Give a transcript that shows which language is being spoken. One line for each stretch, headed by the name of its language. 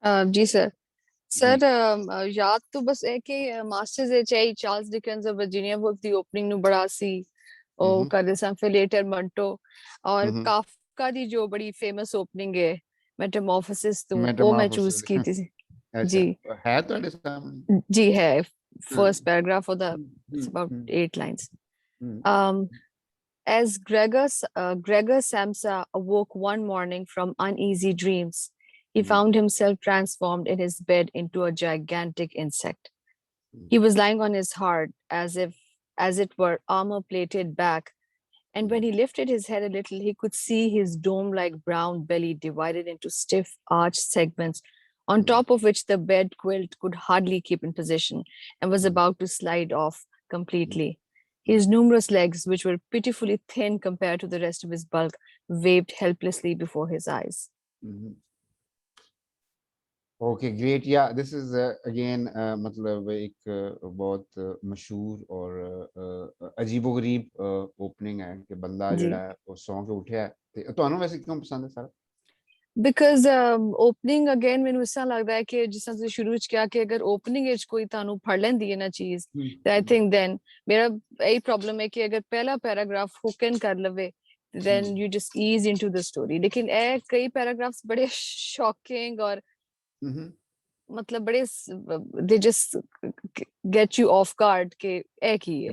Punjabi: ਜੀ ਸਰ ਯਾਦ ਤਾਂ ਬਸ ਇਹ ਕਿ ਮਾਸਟਰਸ ਵਿੱਚ ਆਈ Charles ਡਿਕਨਸ of Virginia wolf ਦੀ opening ਨੂੰ ਬੜਾ ਸੀ ਉਹ ਕਰਦੇ ਸਾਂ, ਫਿਰ ਲੇਟਰ ਮੰਟੋ ਔਰ ਕਾਫਕਾ ਦੀ ਜੋ ਬੜੀ ਫੇਮਸ ਓਪਨਿੰਗ ਹੈ ਮੈਟਾਮੋਰਫੋਸਿਸ ਤੋਂ ਉਹ ਮੈਂ ਚੂਜ਼ ਕੀਤੀ ਸੀ। ਜੀ ਹੈ ਤੁਹਾਡੇ ਸਾਹਮਣੇ? ਜੀ ਹੈ,
English: First paragraph of the it's about 8 lines. As Gregor Samsa awoke one morning from uneasy dreams, he found himself transformed in his bed into a gigantic insect. He was lying on his heart as it were armor-plated back, and when he lifted his head a little, he could see his dome-like brown belly divided into stiff arched segments, on top of which the bed quilt could hardly keep in position and was about to slide off completely. His numerous legs, which were pitifully thin compared to the rest of his bulk, waved helplessly before his eyes. Okay, great. Yeah, this is again
Hindi: मतलब एक बहुत मशहूर और अजीबोगरीब opening है कि बंदा
Punjabi: ਜਿਹੜਾ ਹੈ ਉਹ ਸੌਂ ਕੇ ਉੱਠਿਆ। ਤੇ ਤੁਹਾਨੂੰ ਵੈਸੇ ਕਿਉਂ ਪਸੰਦ ਹੈ ਸਾਰਾ?
English: Because opening again
Punjabi: ਮੈਨੂੰ ਇਸ ਤਰ੍ਹਾਂ ਲੱਗਦਾ ਹੈ ਕਿ ਜਿਸ ਤਰ੍ਹਾਂ ਤੁਸੀਂ ਸ਼ੁਰੂ ਵਿੱਚ ਕਿਹਾ ਕਿ ਅਗਰ opening ਵਿੱਚ ਕੋਈ ਤੁਹਾਨੂੰ ਫੜ ਲੈਂਦੀ ਹੈ ਨਾ ਚੀਜ਼,
English: I think then
Punjabi: ਮੇਰਾ ਇਹ ਪ੍ਰੋਬਲਮ ਹੈ ਕਿ ਅਗਰ ਪਹਿਲਾ ਪੈਰਾਗ੍ਰਾਫ ਹੁਕਨ ਕਰ ਲਵੇ
English: then you just ease into the story.
Punjabi: ਲੇਕਿਨ ਇਹ ਕਈ ਪੈਰਾਗ੍ਰਾਫਸ ਬੜੇ ਸ਼ੌਕਿੰਗ ਔਰ ਮਤਲਬ ਬੜੇ
English: they just get you off guard
Punjabi: ਕਿ ਇਹ ਕੀ ਹੈ,